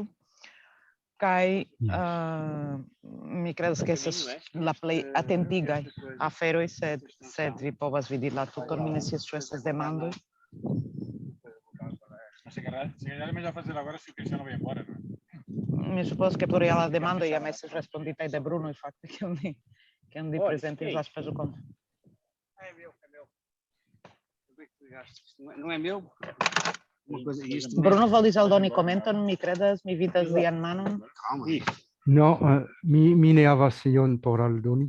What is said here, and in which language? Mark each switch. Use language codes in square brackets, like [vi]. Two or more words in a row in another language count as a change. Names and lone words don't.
[eo] Kaj mi kredas ke estas la plej atentigaj aferoj, sed vi povas vidi la tuton. Mi ne scias ĉu estas demandoj. Mi supozas ke por la demando jam estis responditaj de Bruno, fakte, kiam li prezentis la spezokonton. [pt] Não é meu? Uma coisa, isto [eo] Bruno volis aldoni komenton, mi kredas, mi vidas lian manon. calma. No, mi ne havas ion por aldoni.